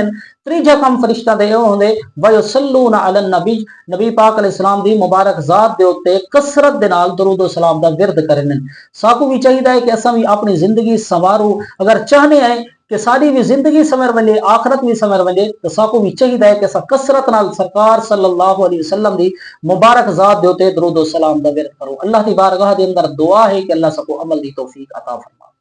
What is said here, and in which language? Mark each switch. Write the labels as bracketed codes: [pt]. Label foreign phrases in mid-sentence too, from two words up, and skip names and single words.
[skr] تریجا کام فرشتہ دے ہوندے [ar] ويصلون على النبي, [skr] نبی پاک علیہ السلام دی مبارک ذات دے اتے کثرت دے نال درود اور سلام دا ورد کرنے. ساکو بھی چاہیے کہ اسا بھی اپنی زندگی سنوارو۔ اگر چاہنے ہیں کہ ساڈی بھی زندگی سمر ونے، آخرت بھی سمر ونے، تو ساکو بھی چاہیے کہ اسا کثرت نال سرکار [ar] صلى الله عليه وسلم [skr] دی مبارک ذات دے اتے درود اور سلام دا ورد کرو. اللہ دی بارگاہ دے اندر دعا ہے کہ اللہ سب کو عمل دی توفیق عطا فرمائے.